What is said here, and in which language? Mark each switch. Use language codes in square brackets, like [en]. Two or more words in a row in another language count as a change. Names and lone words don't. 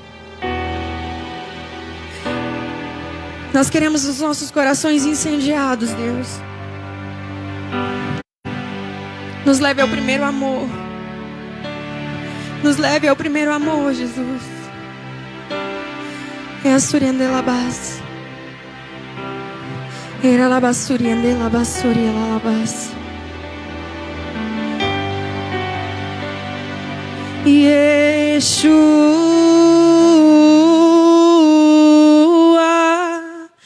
[pt] Nós queremos os nossos corações incendiados, Deus. Nos leve ao primeiro amor. Nos leve ao primeiro amor, Jesus. É a Suriandela Bas. Era la basuriandela basuria la bas. Yeshua.